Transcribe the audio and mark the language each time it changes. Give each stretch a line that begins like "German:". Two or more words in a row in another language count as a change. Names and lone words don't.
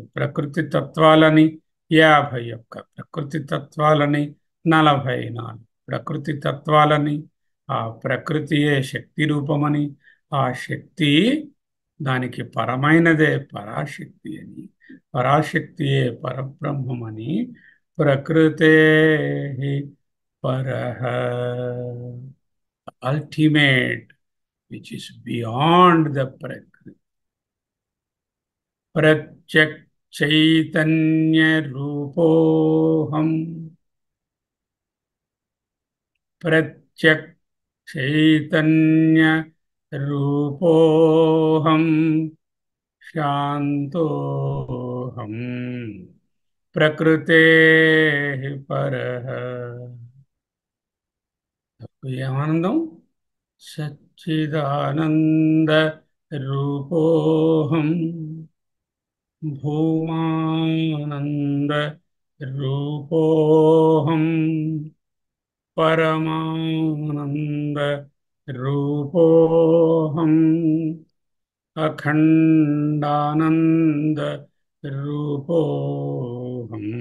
Telugu: ప్రకృతి తత్వాలని, 51 ప్రకృతి తత్వాలని, 44 ప్రకృతి తత్వాలని, ఆ ప్రకృతియే శక్తి రూపమని, ఆ శక్తి దానికి పరమైనదే పరాశక్తి అని, పరాశక్తియే పరబ్రహ్మమని,
Sanskrit: प्रकृतेः परः
English: ultimate which is beyond the prakriti.
Sanskrit: प्रत्यक् चैतन्य रूपोऽहम्. प्रत्यक् चैतन्य रूपोऽहम्. शान्तोऽहम्। प्रकृतेः परः. एमानन्दं सच्चिदानन्द रूपोऽहं भूमानन्द रूपोऽहं परमानन्द रूपोऽहं अखण्डानन्द रूपोऽहं.